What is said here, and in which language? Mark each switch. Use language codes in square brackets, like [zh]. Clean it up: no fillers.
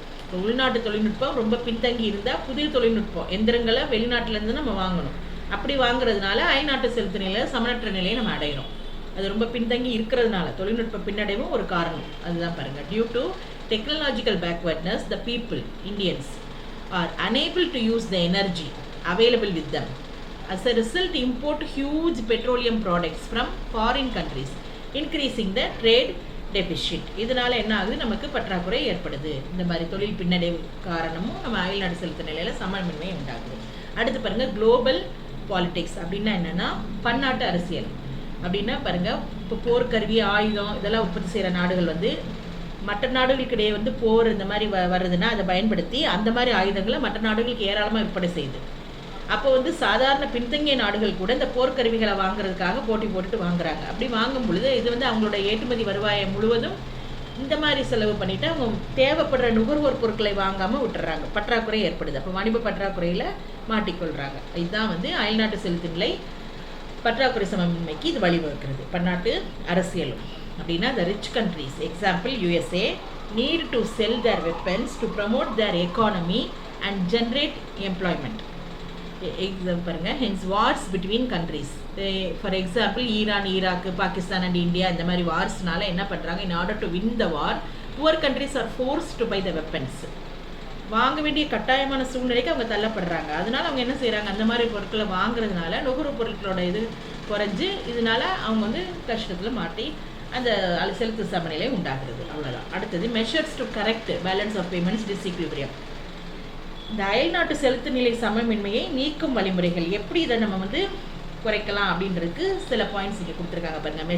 [ta] இப்போ உள்நாட்டு தொழில்நுட்பம் ரொம்ப பின்தங்கி இருந்தால் புதிய தொழில்நுட்பம் எந்திரங்களை வெளிநாட்டிலேருந்து நம்ம வாங்கணும். அப்படி வாங்குறதுனால அயல்நாட்டு செலுத்து நிலையில் சமனற்ற நிலையை நம்ம அடைகிறோம். அது ரொம்ப பின்தங்கி இருக்கிறதுனால தொழில்நுட்ப பின்னடைவும் ஒரு காரணம். அதுதான் பாருங்கள். [en] Due to technological backwardness the people Indians are unable to use the energy available with them. As a result, import huge petroleum products from foreign countries, increasing the trade deficit. [ta] இதனால் என்ன ஆகுது, நமக்கு பற்றாக்குறை ஏற்படுது. இந்த மாதிரி தொழில் பின்னடைவு காரணமும் நம்ம அயல்நாடு செலுத்த நிலையில் சமன்மை உண்டாகுது. அடுத்து பாருங்கள், குளோபல் பாலிடிக்ஸ் அப்படின்னா என்னென்னா பன்னாட்டு அரசியல். அப்படின்னா பாருங்கள், இப்போ போர்க்கருவி ஆயுதம் இதெல்லாம் உற்பத்தி செய்கிற நாடுகள் வந்து மற்ற நாடுகளுக்கிடையே வந்து போர் இந்த மாதிரி வர்றதுன்னா அதை பயன்படுத்தி அந்த மாதிரி ஆயுதங்களை மற்ற நாடுகளுக்கு ஏராளமாக விற்பனை செய்யுது. அப்போ வந்து சாதாரண பின்தங்கிய நாடுகள் கூட இந்த போர்க்கருவிகளை வாங்குறதுக்காக போட்டி போட்டுட்டு வாங்குறாங்க. அப்படி வாங்கும் பொழுது இது வந்து அவங்களோட ஏற்றுமதி வருவாயை முழுவதும் இந்த மாதிரி செலவு பண்ணிவிட்டு அவங்க தேவைப்படுற நுகர்வோர் பொருட்களை வாங்காமல் விட்டுறாங்க. பற்றாக்குறை ஏற்படுது. அப்போ வாணிப பற்றாக்குறையில் மாட்டிக்கொள்கிறாங்க. இதுதான் வந்து அயல்நாட்டு செலுத்து நிலை பற்றாக்குறை சமமின்மைக்கு இது வழிவகுக்கிறது. பன்னாட்டு அரசியலும் அப்படின்னா [en] the rich countries, example USA, need to sell their weapons to promote their economy and generate employment. [ta] பாருங்க, [en] hence wars between countries. For example, Iran, Iraq, Pakistan and India [ta] இந்த மாதிரி வார்ஸ்னால என்ன பண்ணுறாங்க, [en] in order to win the war, poor countries are forced to buy the weapons. [ta] வாங்க வேண்டிய கட்டாயமான சூழ்நிலைக்கு அவங்க தள்ளப்படுறாங்க. அதனால அவங்க என்ன செய்கிறாங்க, அந்த மாதிரி பொருட்களை வாங்குறதுனால நுகர்வு பொருட்களோட இது குறைஞ்சு இதனால அவங்க வந்து கஷ்டத்தில் மாட்டி அந்த செலுத்து சமநிலை உண்டாகிறது. அவ்வளோதான். அடுத்தது [en] Measures to correct balance of payments disequilibrium. [ta] இந்த அயல்நாட்டு செலுத்து நிலை சமமின்மையை நீக்கும் வழிமுறைகள் எப்படி இதை நம்ம வந்து குறைக்கலாம் அப்படின்றதுக்கு சில பாயிண்ட்ஸ் இங்கே கொடுத்துருக்காங்க பாருங்கள்.